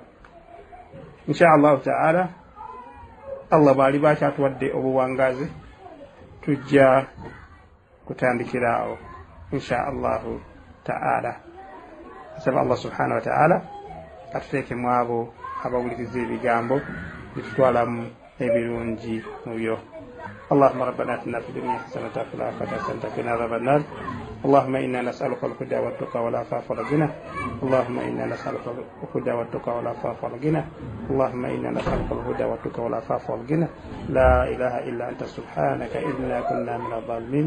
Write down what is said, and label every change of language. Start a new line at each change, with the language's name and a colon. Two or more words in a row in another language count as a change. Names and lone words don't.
Arabic: إن شاء الله تعالى,
Ganda: Allah bali bakyatuwadde obuwangazi, tujja kutandikiraawo
Arabic: إن شاء الله تعالى.
Ganda: Asaba
Arabic: الله سبحانه وتعالى
Ganda: atuteekemu abo abawuliriza ebigambo bitutwalamu ebirungi mu byo.
Arabic: اللهم ربنا اتنا في الدنيا حسنة وفي الآخرة حسنة وقنا عذاب النار. اللهم إنا نسألك الهدى والتقى والعفاف والغنى. اللهم إنا نسألك الهدى والتقى والعفاف والغنى. اللهم إنا نسألك الهدى والتقى والعفاف والغنى. لا إله إلا أنت سبحانك إنا كنا من الظالمين.